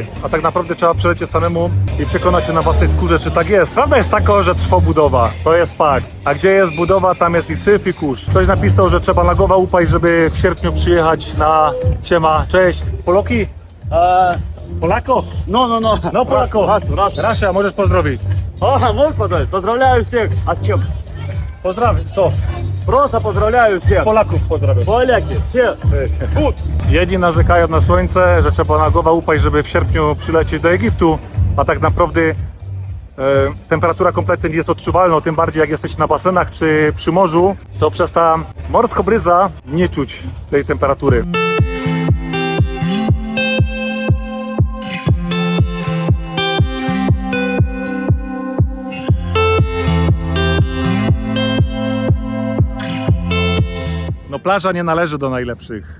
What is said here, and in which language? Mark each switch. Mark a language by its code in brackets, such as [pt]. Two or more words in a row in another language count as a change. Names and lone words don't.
[pl] A tak naprawdę trzeba przelecieć samemu i przekonać się na własnej skórze, czy tak jest. Prawda jest taka, że trwa budowa. To jest fakt. A gdzie jest budowa, tam jest i syf, i kurz. Ktoś napisał, że trzeba na głowę upaść, żeby w sierpniu przyjechać na... Siema, cześć. Poloki? Polako? No Polako. Rasia, możesz pozdrowić. [ru] О, Господи, поздравляю всех! А с чем? [pl] Pozdrawiam. Co? [ru] Просто поздравляю всех! [pl] Polaków pozdrawiam. [ru] Поляки, все! Тут! [pl] Jedni narzekają na słońce, że trzeba na głowę upaść, żeby w sierpniu przylecieć do Egiptu, a tak naprawdę temperatura kompletnie nie jest odczuwalna, tym bardziej jak jesteście na basenach czy przy morzu, to przez ta morska bryza nie czuć tej temperatury. No plaża nie należy do najlepszych.